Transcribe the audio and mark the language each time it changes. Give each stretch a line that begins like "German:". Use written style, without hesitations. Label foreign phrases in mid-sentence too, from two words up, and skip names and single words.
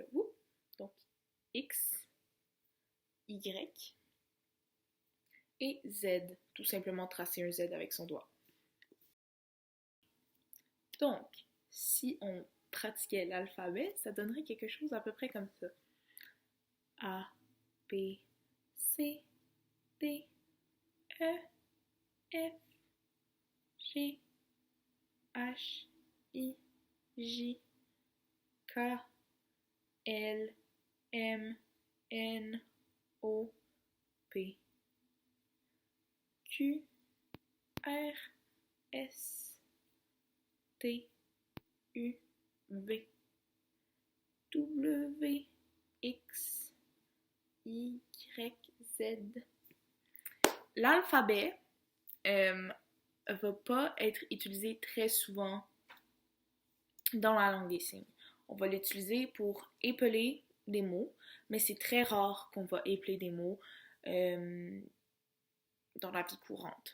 French: Donc, X, Y et Z. Tout simplement tracer un Z avec son doigt. Donc, si on pratiquait l'alphabet, ça donnerait quelque chose à peu près comme ça. A, B, C, D, E, F, G, H, I, J, K, L, M, N, O, P, Q, R, S, T, U, V, W, X, Y, Z. L'alphabet va pas être utilisé très souvent dans la langue des signes. On va l'utiliser pour épeler des mots, mais c'est très rare qu'on va épeler des mots dans la vie courante.